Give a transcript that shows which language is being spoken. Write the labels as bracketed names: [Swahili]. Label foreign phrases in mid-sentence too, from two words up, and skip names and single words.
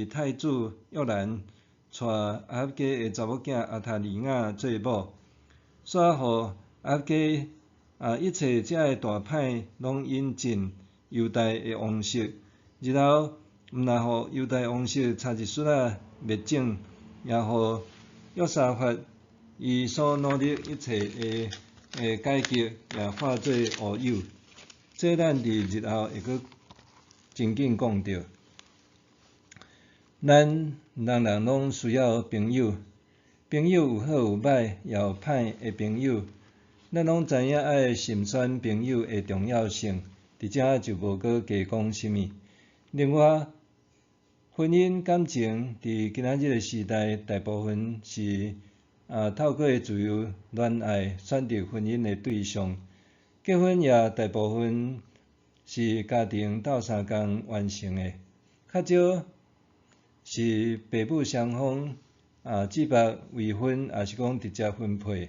[Min Nan Chinese] 太子约兰娶亚哈家的查某囝阿塔利亚做某，煞互亚哈家一切遮个大歹拢引进犹大的王室，然后毋但互犹大王室差一丝灭种，也互约沙法伊所努力一切的改革也化做乌有。这咱伫日后会阁真紧讲到。咱人人拢需要朋友，朋友有好有歹，也有歹的朋友。咱拢知影爱慎选朋友的重要性，伫遮就无阁加讲啥物。另外，婚姻感情伫今仔日的时代，大部分是透过自由恋爱选择婚姻的对象，结婚也大部分是家庭斗相共完成的，较少是父母双方指白为婚，也是讲直接分配。